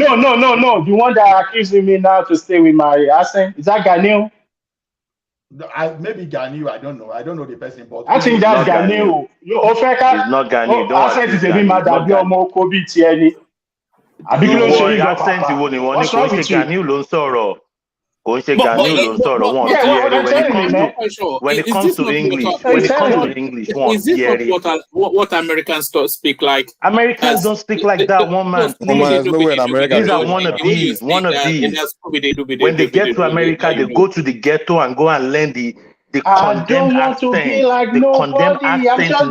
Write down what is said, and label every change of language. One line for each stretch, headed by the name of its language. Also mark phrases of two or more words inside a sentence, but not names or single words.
English: No. The one that accusing me now to stay with my accent. Is that Ganiu? Maybe Ghanaian. I don't know the person, but I think It's that's not Ghanaian. Ganiu. You Ofeka. It's not Ghanaian. Oh, Don't accent is accuse a bit Ghanaian. mad It's not that your Ghanaian. more Kobe Tieni. Abigilo no.
Yoruba: Ìwọ
English: Sheyi go accent papa.
Yoruba: wo ni wọ́n ní
English: What's
Yoruba: kò ń
English: wrong
Yoruba: ṣe
English: with you? Ghanaian
Yoruba: ló ń sọ̀rọ̀. Kò ń ṣe
English: But
Yoruba: Ghanaian ló ń sọ̀rọ̀. Wọ́n
English: Yeah,
Yoruba: bí
English: what
Yoruba: ẹrẹ
English: I'm telling you, I'm man. not quite sure. when it Is comes this to not English, What are you when it comes telling to me? English, is
Yoruba: wọ́n bí
English: this not
Yoruba: ẹrẹ.
English: what Americans speak like? Americans As don't speak like that, one no man, Oh man, Scooby please. there's no way in America These they are talk like the way you wannabes, speak in wannabes. that Scooby When they get to America, they go to the ghetto and go and learn the I condemned don't want to be accent, like the condemned nobody. I'm accent in